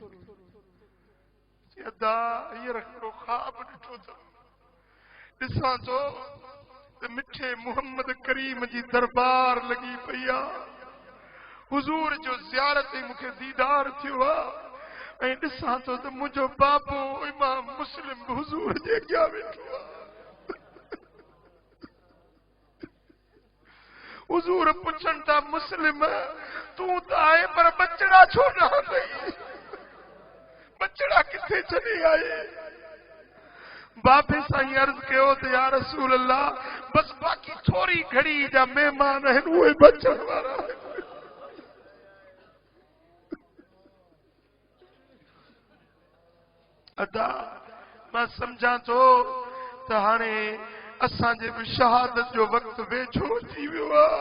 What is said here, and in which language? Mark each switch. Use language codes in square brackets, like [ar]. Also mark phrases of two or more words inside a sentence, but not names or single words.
[sd] अदा हींअर हिकिड़ो ख्वाब ॾिठो अथमि, ॾिसां थो त मिठे मुहम्मद करीम जी दरबार लॻी पई आहे, हुज़ूर जो ज़ियारत ऐं मूंखे दीदार थियो आहे, ऐं ॾिसां थो त मुंहिंजो बाबो इमाम मुस्लिम हुज़ूर जे अॻियां वेठो आहे। हुज़ूर पुछनि था, मुस्लिम तूं त आहे पर बचड़ा छो न कई? बचड़ा किथे चली आई? बाबे साईं अर्ज़ कयो त [ar] يا رسول الله, [sd] बस बाक़ी थोरी घड़ी जा महिमान आहिनि, उहे बचण वारा आहिनि। अदा मां सम्झां थो त हाणे असांजे बि शहादत जो वक़्तु वेझो अची वियो आहे।